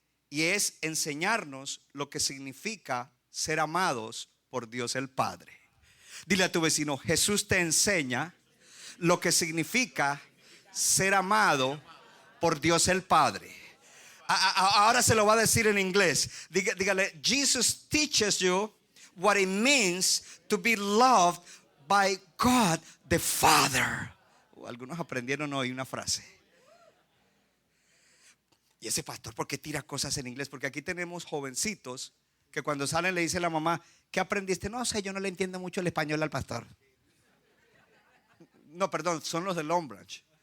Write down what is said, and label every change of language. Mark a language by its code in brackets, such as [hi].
[es] Y es enseñarnos lo que significa ser amados por Dios el Padre. Dile a tu vecino, Jesús te enseña lo que significa ser amado por Dios el Padre. Ahora se lo va a decir en inglés. Dígale, [en] Jesus teaches you what it means to be loved by God the Father. [es] Algunos aprendieron hoy una frase. Y ese pastor, ¿por qué tira cosas en inglés? Porque aquí tenemos jovencitos que cuando salen le dice a la mamá, ¿qué aprendiste? No sé, yo no le entiendo mucho el español al pastor. No, perdón, son los de Long Branch.